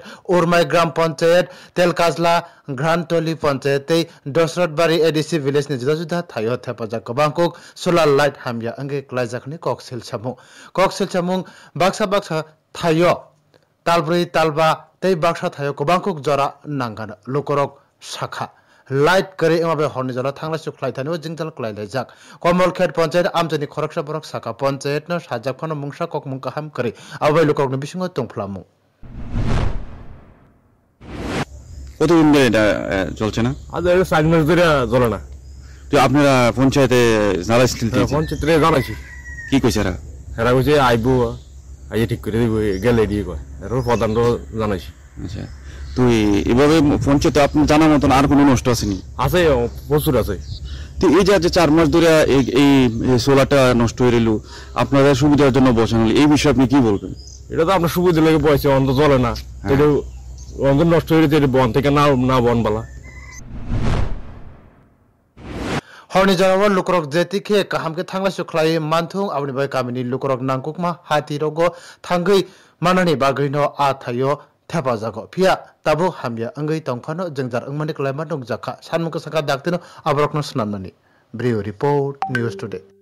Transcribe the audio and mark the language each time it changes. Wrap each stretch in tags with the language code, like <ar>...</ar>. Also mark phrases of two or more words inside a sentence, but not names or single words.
<trp>urmai gram panchayat telkasla grantoli panchayat te dosratbari adc village ni juda juda thayo thapajak kabangkok</trp> <en>solar light</en> <trp>hamya ange klajak ni koksil chamung baksa thayo talbri talba tei baksa thayo kabangkok jora nangana lukorok sakha light kare emabe horni jara thangla suklai thani jingjal klai lejak komol khet panchayat amjani khoraksa borok saka panchayat no sajak phano mungsa kok mung kaham kare abai lukorok ni bisingo tongflamu</trp> <bn>কতদিন ধরে এটা চলছে না? আজ 4 মাস ধরে জ্বলে না। তো আপনারা পঞ্চায়েতে জানাইছিলেন কি? পঞ্চায়েতে জানাইছি। কি কইছে এরা? এরা কইছে আইবো আইয়ে ঠিক করে দিব গেলে দিয়ে কয়। এর প্রধানও জানাইছি। আচ্ছা। তুই এভাবে পঞ্চায়েতে আপনি জানার মতন আর কোনো নষ্ট আছে নি? আছে প্রচুর আছে। তো এই যে 4 মাস ধরে এই সোলারটা নষ্ট হয়ে রইল আপনাদের সুবিধার জন্য বসানো এই বিষয়ে আপনি কি বলবেন? এটা তো আপনার সুবিধা লাগে বয়সে অন্ত জ্বলে না। এটা অন্ত নষ্ট হয়ে যেতে বন থেকে না বন বালা</bn> <trp>horni jarawa lukrok jetike kahamke thangla suklai manthung abni bai kamini lukrok nangkukma hati rogo thangai manani bagrino a thayo thepajago phia tabu hamya angai tongphano jengjar angmani klaima dongjakha sanmukha saka daktino abrokno snamnani Brio</trp> <en>report news today</en>